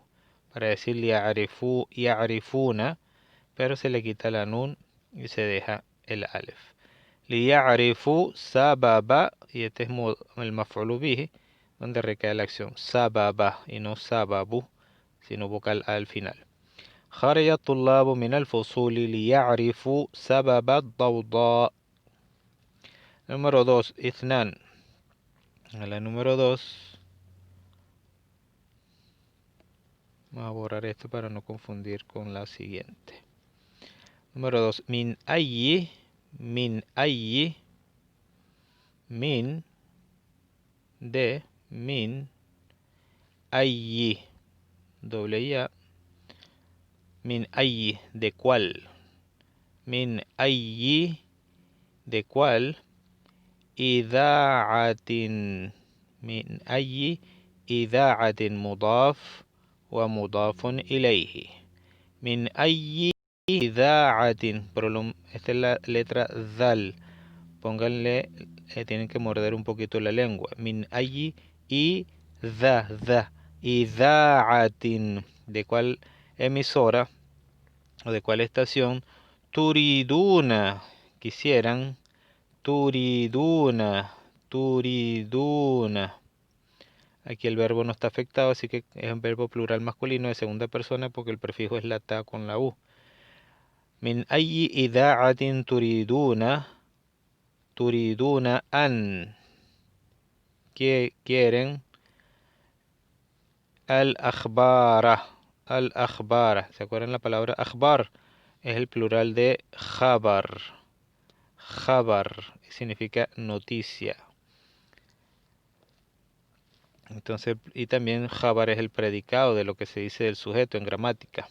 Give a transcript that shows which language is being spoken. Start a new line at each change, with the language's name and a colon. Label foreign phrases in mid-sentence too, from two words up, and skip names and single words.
Spanish: Para decir
Arabic: ليعرفوا، يعرفون,
Spanish: pero se le quita la nun y se deja el alef.
Arabic: ليعرفوا سببَ,
Spanish: y este es el maf'ulu bihi, donde recae la acción. Sababa y no sababu, sino vocal al final.
Arabic: خرج الطلابُ من الفصولِ ليعرفوا سببَ الضوضاء.
Spanish: Número 2, ithnan. La número 2. Vamos a borrar esto para no confundir con la siguiente. Número 2.
Arabic: من أي. من أي. Min. De. Min.
Spanish: Ayyi. Doble ya.
Arabic: من أي.
Spanish: De cuál.
Arabic: من أي.
Spanish: De cuál.
Arabic: إذاعةٍ. من أي. إذاعةٍ مضاف. ومضاف إليه. من أي إذاعة.
Spanish: Esta es la letra dal. Pónganle, tienen que morder un poquito la lengua.
Arabic: من أي إذاعة.
Spanish: ¿De cuál emisora o de cuál estación?
Arabic: تريدون. Quisieran. تريدون. تريدون.
Spanish: Aquí el verbo no está afectado, así que es un verbo plural masculino de segunda persona porque el prefijo es la ta con la u.
Arabic: من أي إذاعةٍ تريدون أن.
Spanish: Que quieren
Arabic: الأخبارَ. الأخبارَ.
Spanish: ¿Se acuerdan la palabra akhbar? es el plural de jabar. Jabar significa noticia. Entonces, y también jabar es el predicado de lo que se dice del sujeto en gramática.